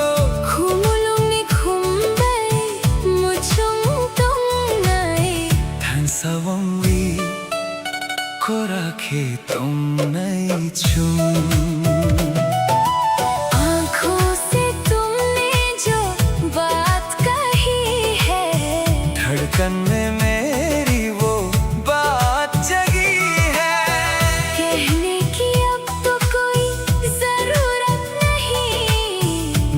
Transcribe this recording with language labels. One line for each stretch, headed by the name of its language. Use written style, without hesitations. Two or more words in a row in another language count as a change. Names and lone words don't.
Kok Borok: Khumulong ni khumbay Muchong tong nai Than sawang wi Ko rakhe tum nai chum
Hindi: आँखों से तुमने जो बात कही है धड़कन में मेरी वो बात जगी है कहने की अब तो कोई जरूरत नहीं,